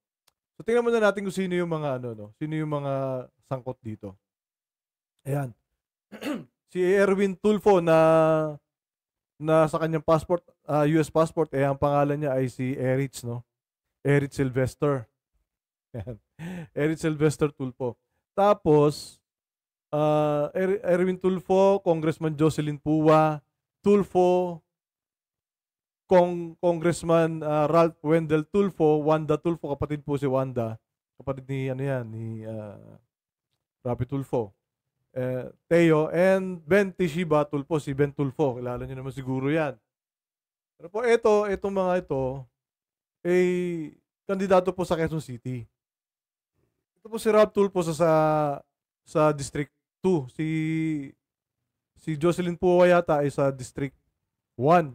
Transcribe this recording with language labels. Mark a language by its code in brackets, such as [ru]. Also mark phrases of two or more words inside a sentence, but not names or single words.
[tl] So, tingnan muna natin kung sino yung mga sino yung mga sangkot dito. Ayan. Si Erwin Tulfo na sa kanyang passport, [en] US passport, [tl] ang pangalan niya ay si Erich, no? Erich Sylvester. Ayan. Erich Sylvester Tulfo. Tapos, Erwin Tulfo, Congressman Jocelyn Pua, Tulfo, Congressman Ralph Wendell Tulfo, Wanda Tulfo, kapatid po si Wanda. Kapatid ni Rapi Tulfo. Teo, and Ben Tishiba Tulfo, si Ben Tulfo. Kilala niyo naman siguro yan. Pero po itong mga ito, kandidato po sa Quezon City. Ito po si Ralph Tulfo sa District 2. Si Jocelyn Pua yata ay sa District 1.